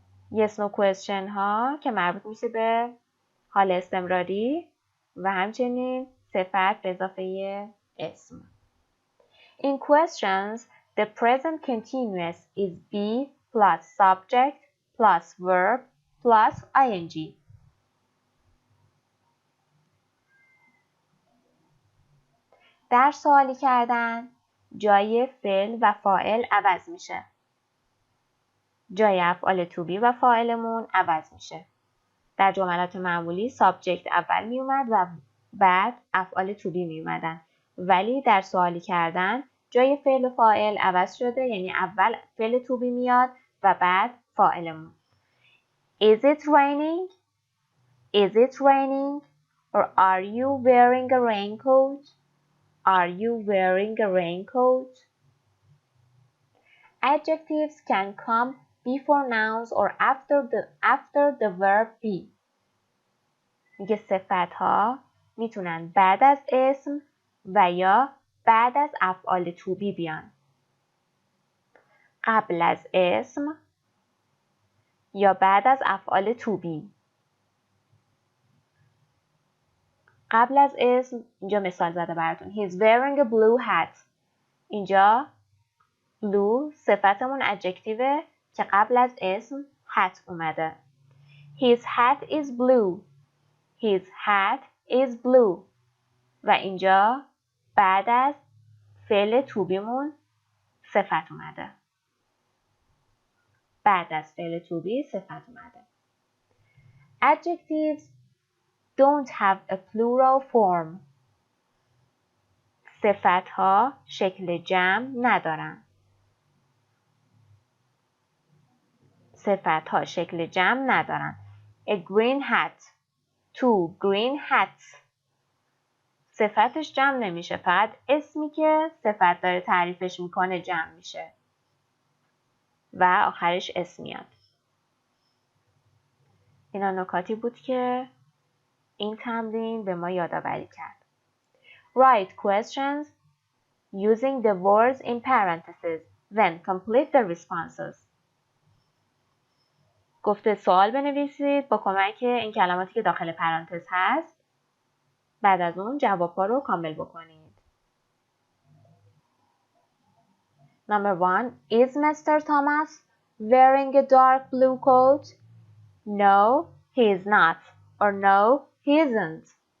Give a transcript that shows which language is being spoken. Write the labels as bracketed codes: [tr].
[fa] yes/no question ها که مربوط میشه به حال استمراری و همچنین صفت به اضافه اسم. [en] In questions, the present continuous is be plus subject plus verb plus ing. [fa] در سوالی کردن جای فعل و فاعل عوض میشه. جای افعال to be و فاعلمون عوض میشه. در جملات معمولی سابجکت اول می اومد و بعد افعال to be می اومدن. ولی در سوالی کردن جای فعل و فاعل عوض شده، یعنی اول فعل to be میاد و بعد فاعلمون. [en] Is it raining? Is it raining? Or are you wearing a raincoat? Are you wearing a raincoat? Adjectives can come before nouns or after the verb be. [fa] میگه صفت ها میتونن بعد از اسم و یا بعد از افعال to be بیان. قبل از اسم یا بعد از افعال to be. قبل از اسم اینجا مثال زده براتون. [en] He's wearing a blue hat. [fa] اینجا blue صفتمون adjectiveه که قبل از اسم hat اومده. [en] His hat is blue. His hat is blue. [fa] و اینجا بعد از فعل to be مون صفت اومده. بعد از فعل to be صفت اومده. [en] Adjectives don't have a plural form. [fa] صفت ها شکل جمع ندارن. صفت ها شکل جمع ندارن. [en] A green hat. Two green hats. [fa] صفتش جمع نمیشه. فقط اسمی که صفت داره تعریفش میکنه جمع میشه. و آخرش اسم میاد. اینا نکاتی بود که این تمرین به ما یادآوری کرد. [en] Write questions using the words in parentheses. Then complete the responses. [fa] گفته سوال بنویسید با کمک این کلماتی که داخل پرانتز هست. بعد از اون جواب‌ها رو کامل بکنید. [en] Number 1. Is Mr. Thomas wearing a dark blue coat? No, he is not. Or no, he isn't.